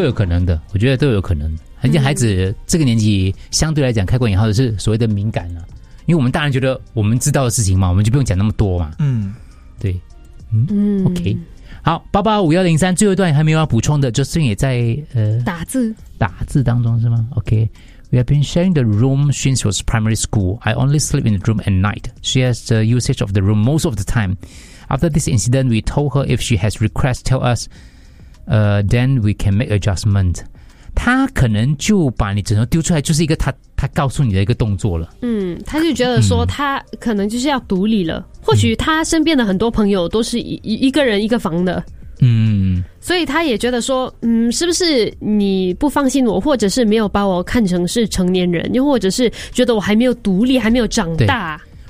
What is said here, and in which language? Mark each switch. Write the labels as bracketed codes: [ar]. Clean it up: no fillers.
[zh] 都有可能的，我觉得都有可能。而且孩子这个年纪相对来讲开过引号的是所谓的敏感了，因为我们大人觉得我们知道的事情嘛，我们就不用讲那么多嘛，对OK， 好，88 5 1 0 3，最后一段还没有要补充的，就是也在打字当中是吗 [en] ？OK， we have been sharing the room since was primary school. I only sleep in the room at night. She has the usage of the room most of the time. After this incident, we told her if she has requests, tell us, then we can make adjustment. [zh] 她可能就把你枕头丢出来，就是一个他告诉你的一个动作了。他就觉得说他可能就是要独立了，或许他身边的很多朋友都是一个人一个房的，所以他也觉得说是不是你不放心我，或者是没有把我看成是成年人，又或者是觉得我还没有独立还没有长大。